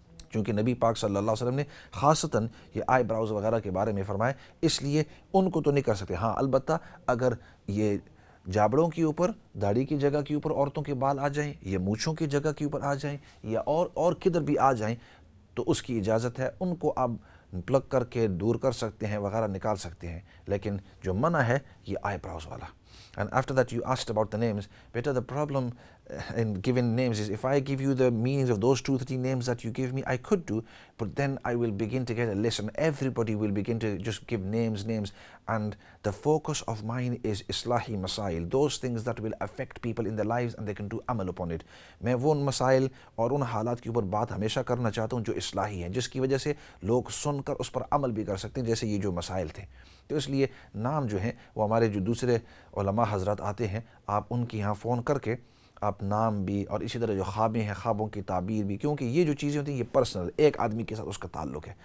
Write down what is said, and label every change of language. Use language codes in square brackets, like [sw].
[ur] کیونکہ نبی پاک صلی اللہ علیہ وسلم نے خاصتاً یہ آئی براؤز وغیرہ کے بارے میں فرمایا، اس لیے ان کو تو نہیں کر سکتے. ہاں البتہ اگر یہ جابڑوں کے اوپر، داڑھی کی جگہ کے اوپر عورتوں کے بال آ جائیں، یا مونچھوں کی جگہ کے اوپر آ جائیں، یا اور کدھر بھی آ جائیں، تو اس کی اجازت ہے. ان کو آپ پلک کر کے دور کر سکتے ہیں، وغیرہ نکال سکتے ہیں. لیکن جو منع ہے یہ آئی براؤز والا. [en] And after that you asked about the names. Better the problem in giving names is, if I give you the meanings of those 2-3 names that you give me, I could do, but then I will begin to get a list and everybody will begin to just give names, and the focus of mine is islahi masail, those things that will affect people in their lives and they can do amal upon it. [ur] میں وہ ان مسائل اور ان حالات کے اوپر بات ہمیشہ کرنا چاہتا ہوں جو اصلاحی ہیں، جس کی وجہ سے لوگ سن کر اس پر عمل بھی کر سکتے ہیں، جیسے یہ جو مسائل تھے. تو اس لیے نام جو ہیں وہ ہمارے جو دوسرے علماء حضرات آتے ہیں، آپ ان کی یہاں فون کر کے آپ نام بھی، اور اسی طرح جو خوابیں ہیں خوابوں کی تعبیر بھی، کیونکہ یہ جو چیزیں ہوتی ہیں یہ پرسنل ایک آدمی کے ساتھ اس کا تعلق ہے.